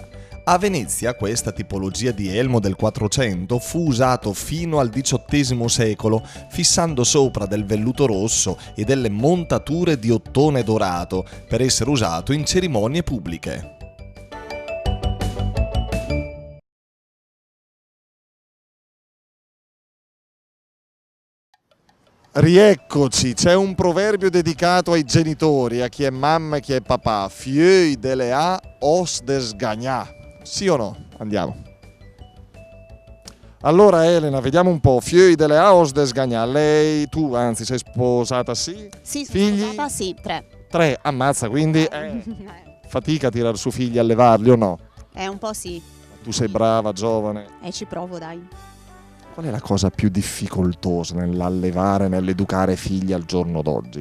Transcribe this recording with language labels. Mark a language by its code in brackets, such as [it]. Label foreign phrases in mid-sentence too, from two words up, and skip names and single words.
[it] A Venezia questa tipologia di elmo del 400 fu usato fino al XVIII secolo, fissando sopra del velluto rosso e delle montature di ottone dorato per essere usato in cerimonie pubbliche. Rieccoci, c'è un proverbio dedicato ai genitori, a chi è mamma e chi è papà. [vec] Fieux de lea os desgagnà. [it] Sì o no? Andiamo. Allora Elena, vediamo un po'. [vec] Fieux de lea os desgagnà. [it] Lei, tu anzi, sei sposata, sì? Sì, sono Figli? sposata, sì, 3. 3, ammazza, quindi fatica a tirar su figli e allevarli o no? Un po' sì. Tu sei brava, giovane. Ci provo, dai. Qual è la cosa più difficoltosa nell'allevare, nell'educare figli al giorno d'oggi?